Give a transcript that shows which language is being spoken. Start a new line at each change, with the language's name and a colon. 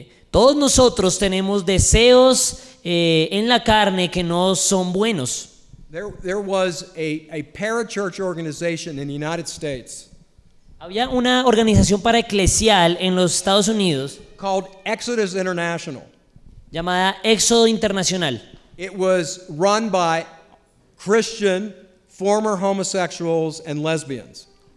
Spanish: Todos nosotros tenemos deseos en la carne que no son buenos.
English: There was a parachurch organization in the United States
Spanish: Había una organización paraeclesial en los Estados Unidos
English: called Exodus International.
Spanish: llamada Éxodo Internacional.
English: It was run by Christian former homosexuals and lesbians.